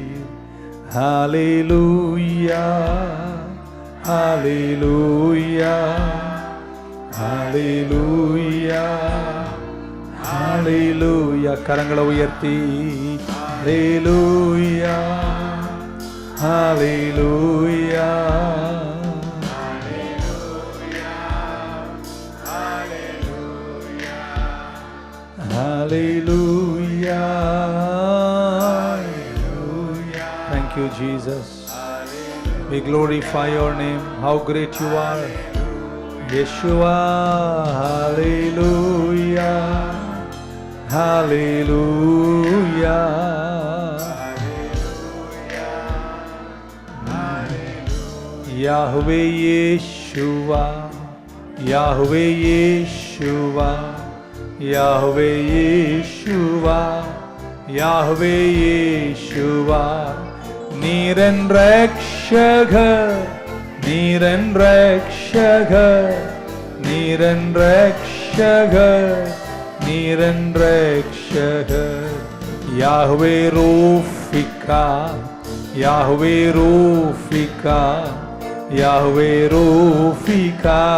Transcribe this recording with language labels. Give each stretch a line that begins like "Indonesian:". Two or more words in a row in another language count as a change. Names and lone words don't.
Tamil: ஹல்லேலூயா ஹல்லேலூயா ஹல்லேலூயா ஹல்லேலூயா. கரங்களை உயர்த்தி ஹல்லேலூயா ஹல்லேலூயா Hallelujah.
English: Thank you, Jesus. We glorify your name. How great you are, Yeshua. Hallelujah. Hallelujah. Yahweh Yeshua. Yahweh Yeshua. Yahweh Yeshua, Yahweh Yeshua,
Tamil: நீரன் ரக்ஷகர், நீரன் ரக்ஷகர், நீரன் ரக்ஷகர், நீரன் ரக்ஷகர். Yahweh Rofika, Yahweh Rofika, Yahweh Rofika.